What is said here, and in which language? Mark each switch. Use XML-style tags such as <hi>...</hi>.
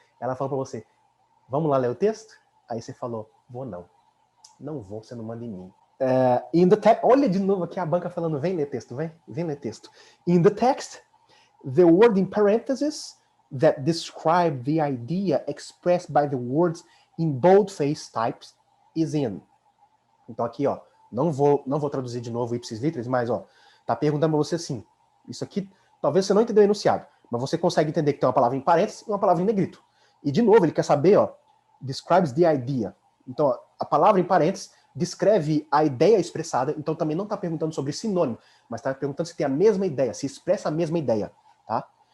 <pt>Ela falou para você, vamos lá ler o texto? Aí você falou, vou não. Não vou, você não manda em mim.</pt> <en>In the text,</en> <pt>olha de novo aqui a banca falando, vem ler texto, vem ler texto.</pt> <en>In the text, the word in parentheses that describe the idea expressed by the words in boldface types is in.</en> <pt>Então aqui, ó, não vou traduzir de novo ipsis literis, mas, ó, tá perguntando pra você assim, isso aqui, talvez você não entendeu o enunciado, mas você consegue entender que tem uma palavra em parênteses e uma palavra em negrito. E, de novo, ele quer saber, ó,</pt> <en>describes the idea.</en> <pt>Então, ó, a palavra em parênteses descreve a ideia expressada, então também não está perguntando sobre sinônimo, mas está perguntando se tem a mesma ideia, se expressa a mesma ideia, tá?</pt>